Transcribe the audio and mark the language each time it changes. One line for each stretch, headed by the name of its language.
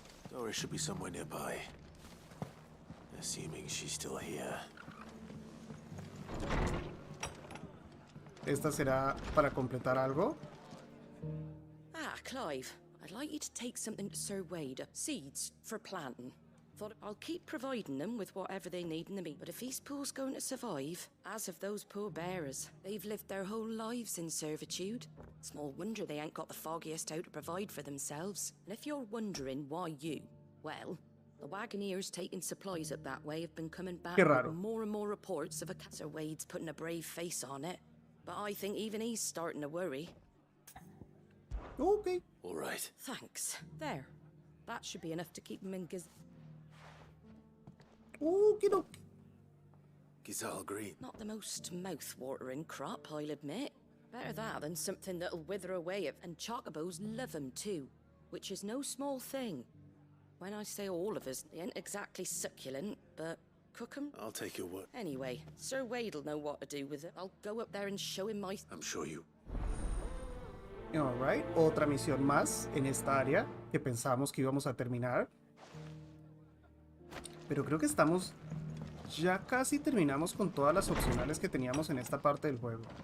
English: Dora should be somewhere nearby. Assuming she's still here.
Spanish: ¿Esta será para completar algo?
English: Ah, Clive. I'd like you to take something to Sir Wade. Seeds for planting. Thought I'll keep providing them with whatever they need in the meat. But if these pools going to survive, as have those poor bearers, they've lived their whole lives in servitude. Small wonder they ain't got the foggiest how to provide for themselves. And if you're wondering why you, well, the Wagoneers taking supplies up that way have been coming back with more and more reports of a Sir Wade's putting a brave face on it. But I think even he's starting to worry. Okay. All right. Thanks. There. That should be enough to keep him in Okie dokie. Gizal green. Not the most mouth-watering crop, I'll admit. Better that than something that'll wither away, and chocobos love 'em too, which is no small thing. When I say all of us, they ain't exactly succulent, but cook 'em. I'll take your word. Anyway, Sir Wade'll know what to do with it. I'll go up there and show him my... I'm sure you...
Spanish: Alright, otra misión más en esta área que pensamos que íbamos a terminar. Pero creo que estamos... Ya casi terminamos con todas las opcionales que teníamos en esta parte del juego.